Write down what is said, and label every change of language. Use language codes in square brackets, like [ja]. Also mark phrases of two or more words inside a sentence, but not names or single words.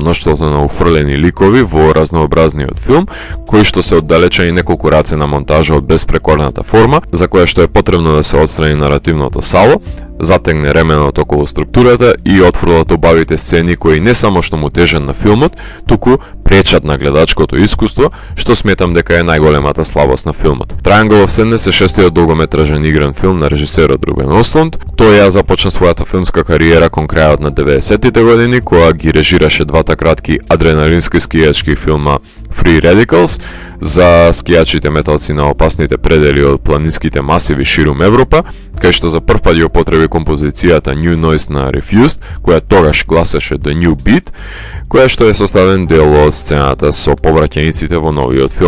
[mk] мноштвото на уфрлени ликови во разнообразниот филм, кои што се оддалечени неколку раце на монтажа од беспрекорната форма, за која што е потребно да се отстрани наративното сало, затегне ременот околу структурата и отфрлат убавите сцени кои не само што му тежат на филмот, туку пречат на гледачкото искуство, што сметам дека е најголемата слабост на филмот. Triangle of Sadness е шестиот долгометражен игран филм на режисерот Рубен Ослунд. Тој ја започна својата филмска кариера кон крајот на 90-тите години, кога ги режираше двата кратки адреналински скијачки филма Free Radicals за скијачите металци на опасните предели од планинските масиви ширум Европа, кај што за прв пат ја употреби композицијата New Noise на Refused, која тогаш гласеше The New Beat, која што е составен дел од сцената со повраќаниците во новиот филм.